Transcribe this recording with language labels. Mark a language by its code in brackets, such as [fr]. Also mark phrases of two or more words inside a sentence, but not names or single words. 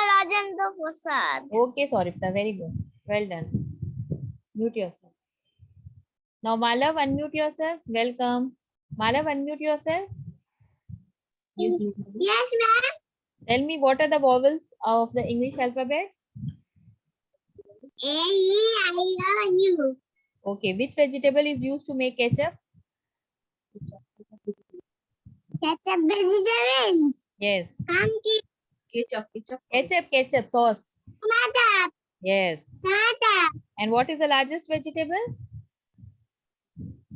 [en] Rajendra Prasad. Okay, Soripta. Very good. Well done. Mute yourself. Now Malav, unmute yourself. Welcome. Malav, unmute yourself. Yes, ma'am. Tell me what are the vowels of the English alphabets? A-E-I-O-U. Okay. Which vegetable is used to make ketchup? Ketchup vegetable. Yes. Pumpkin. Ketchup, sauce. Tomato. Yes. Tomato. And what is the largest vegetable?